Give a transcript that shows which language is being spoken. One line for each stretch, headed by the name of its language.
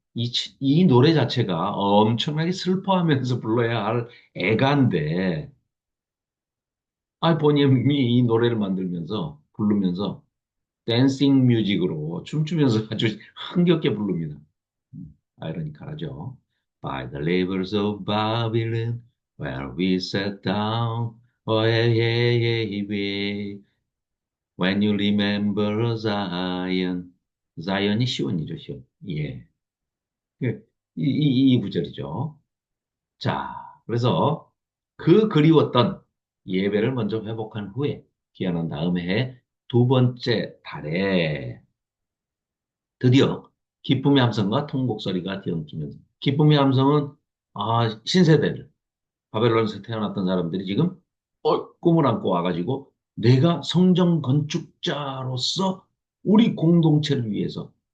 Korean: 이 노래 자체가 엄청나게 슬퍼하면서 불러야 할 애가인데, 보니엠이 이 노래를 만들면서, 부르면서, 댄싱 뮤직으로 춤추면서 아주 흥겹게 부릅니다. 아이러니컬하죠.
English: By the rivers of Babylon, where we sat down, oh yeah, yeah, yeah, yeah. When you remember Zion.
Korean: 자이언이 시온이죠, 시온. 예. 이 구절이죠. 자, 그래서 그 그리웠던 예배를 먼저 회복한 후에 귀환한 다음에 두 번째 달에 드디어 기쁨의 함성과 통곡소리가 뒤엉키면서 기쁨의 함성은 신세대들 바벨론에서 태어났던 사람들이 지금 꿈을 안고 와가지고 내가 성전 건축자로서 우리 공동체를 위해서